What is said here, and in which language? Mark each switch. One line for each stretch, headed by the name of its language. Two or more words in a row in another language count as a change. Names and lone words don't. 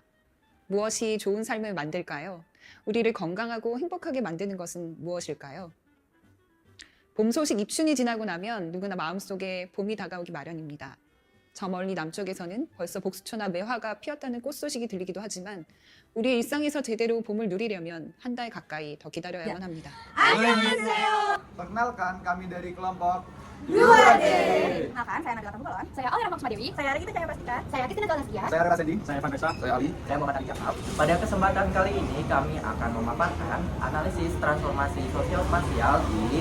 Korean: 무엇이 좋은 삶을 만들까요? 우리를 건강하고 행복하게 만드는 것은 무엇일까요? 봄 소식 입춘이 지나고 나면 누구나 마음속에 봄이 다가오기 마련입니다. 저 멀리 남쪽에서는 벌써 복수초나 매화가 피었다는 꽃 소식이 들리기도 하지만 우리의 일상에서 제대로 봄을 누리려면 한 달 가까이 더 기다려야만 합니다.
Indonesian: Perkenalkan, kami dari kelompok Kenalkan, saya Nagita Tunggalon. Saya Alira Maksmadewi. Saya Regita Jaya Prasetya. Saya Kristina Galastia. saya Rara Sendi, saya Vanessa, saya Ali. Saya Muhammad Ali Jakab. Pada kesempatan kali ini kami akan memaparkan analisis transformasi sosial spasial di